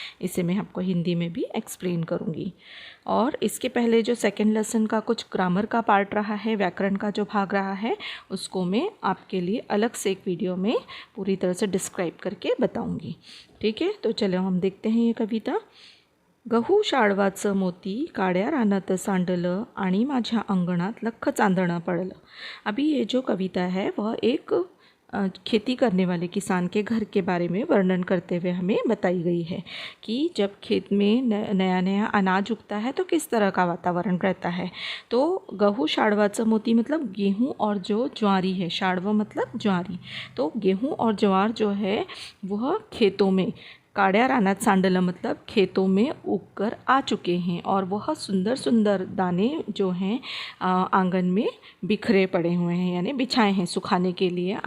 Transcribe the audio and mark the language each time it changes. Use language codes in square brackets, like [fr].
[hi] इसे मैं आपको हिंदी में भी एक्सप्लेन करूँगी। और इसके पहले जो सेकंड लेसन का कुछ ग्रामर का पार्ट रहा है, व्याकरण का जो भाग रहा है, उसको मैं आपके लिए अलग से एक वीडियो में पूरी तरह से डिस्क्राइब करके बताऊँगी। ठीक है, तो चलो हम देखते हैं ये कविता। [mr] गहू शाळवाचं मोती काड्या रानात सांडलं आणि माझ्या अंगणात लख चांदणं पडलं। [hi] अभी ये जो कविता है वह एक खेती करने वाले किसान के घर के बारे में वर्णन करते हुए हमें बताई गई है कि जब खेत में नया नया अनाज उगता है तो किस तरह का वातावरण रहता है। तो [mr] गहू शाळवाचं मोती [hi] मतलब गेहूँ और जो ज्वारी है, शाळव मतलब ज्वारी, तो गेहूँ और ज्वार जो है वह खेतों में [mr] काड्या रानात सांडलं [hi] मतलब खेतों में उगकर आ चुके हैं और वह सुंदर सुंदर दाने जो हैं आंगन में बिखरे पड़े हुए हैं, यानी बिछाए हैं सुखाने के लिए।